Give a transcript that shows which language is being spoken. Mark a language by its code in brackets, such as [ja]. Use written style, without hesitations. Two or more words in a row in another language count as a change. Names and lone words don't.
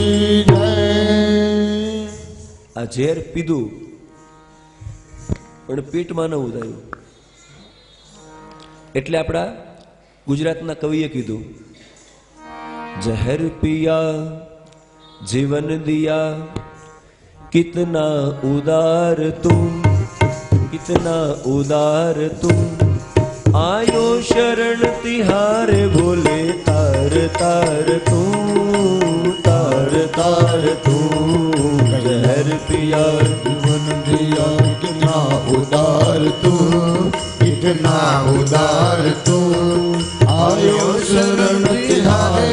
[gu] આ ઝેર પીધું પણ પેટમાં ન ઉધાયું. એટલે આપણા ગુજરાતના કવિએ કીધું [hi] जहर पिया जीवन दिया कितना उदार तुम कितना उदार तुम आयो शरण तिहारे बोले तार तार तू तार तार तू जहर पिया जीवन दिया कितना उदार तू कितना उदार तू आयो शरण तिहारे